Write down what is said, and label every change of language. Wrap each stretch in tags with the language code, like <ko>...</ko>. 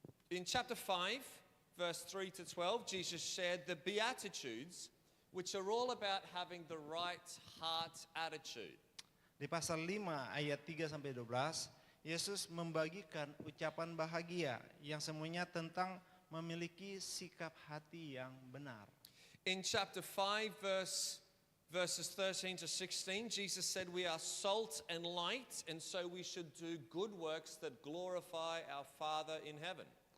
<en>In chapter 5 verse 3 to 12, Jesus shared the Beatitudes, which are all about having the right heart attitude.</en> <id>Di pasal 5 ayat 3 sampai 12, Yesus membagikan ucapan bahagia yang semuanya tentang memiliki sikap hati yang benar.</id> <en>In chapter 5 verses 13 to 16, Jesus said we are salt and light, and so we should do good works that glorify our Father in heaven.</en>